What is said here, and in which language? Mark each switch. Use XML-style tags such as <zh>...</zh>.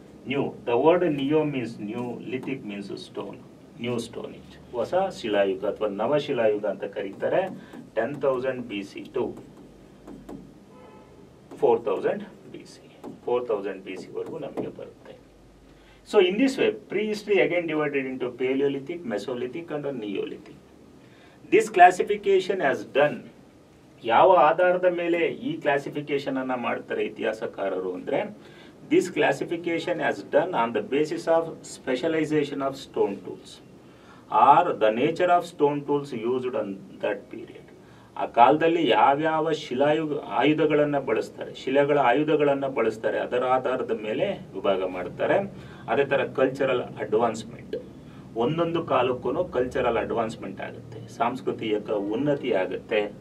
<en>new, the word neo means new, lithic means stone, new stone age,</en> <kn>ಹೊಸ ಶಿಲಾಯುಗ ಅಥವಾ ನವಶಿಲಾಯುಗ ಅಂತ ಕರೀತಾರೆ.</kn> <en>10,000 BC to 4,000 BC.</en> <kn>4,000 BC ವರೆಗೂ ನಮಗೆ ಬರುತ್ತೆ.</kn> <en>In this way, prehistory again divided into Paleolithic, Mesolithic and Neolithic. This classification has done,</en> <kn>ಯಾವ ಆಧಾರದ ಮೇಲೆ ಈ ಕ್ಲಾಸಿಫಿಕೇಶನ್ ಅನ್ನ ಮಾಡ್ತಾರೆ ಇತಿಹಾಸಕಾರರು ಅಂದ್ರೆ,</kn> <en>this classification has done on the basis of specialization of stone tools or the nature of stone tools used on that period.</en> <kn>ಆ ಕಾಲದಲ್ಲಿ ಯಾವ್ಯಾವ ಆಯುಧಗಳನ್ನ ಬಳಸ್ತಾರೆ, ಶಿಲೆಗಳ ಆಯುಧಗಳನ್ನ ಬಳಸ್ತಾರೆ, ಅದರ ಆಧಾರದ ಮೇಲೆ ವಿಭಾಗ ಮಾಡ್ತಾರೆ. ಅದೇ ತರ ಕಲ್ಚರಲ್ ಅಡ್ವಾನ್ಸ್ಮೆಂಟ್, ಒಂದೊಂದು ಕಾಲಕ್ಕೂ ಕಲ್ಚರಲ್ ಅಡ್ವಾನ್ಸ್ಮೆಂಟ್ ಆಗುತ್ತೆ, ಸಾಂಸ್ಕೃತಿಕ ಉನ್ನತಿ ಆಗುತ್ತೆ.</kn>